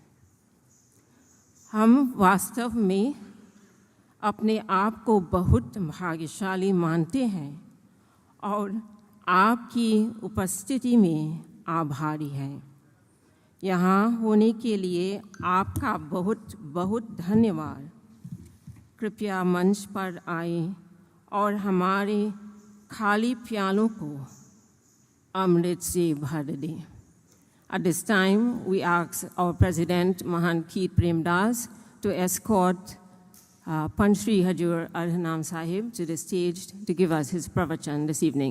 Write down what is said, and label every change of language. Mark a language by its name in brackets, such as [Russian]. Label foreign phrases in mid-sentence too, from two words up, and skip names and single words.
[Hindi] हम वास्तव में अपने आप को बहुत भाग्यशाली मानते हैं और आपकी उपस्थिति में आभारी हैं। यहाँ होने के लिए आपका बहुत बहुत धन्यवाद। कृपया मंच पर आए और हमारे खाली प्यालों को अमृत से भर दें। [English] At this time, we ask our President, Mahant Keet Premdas, to escort Panth Shri Hajur Ardhnaam Sahib to the stage to give us his pravachan this evening.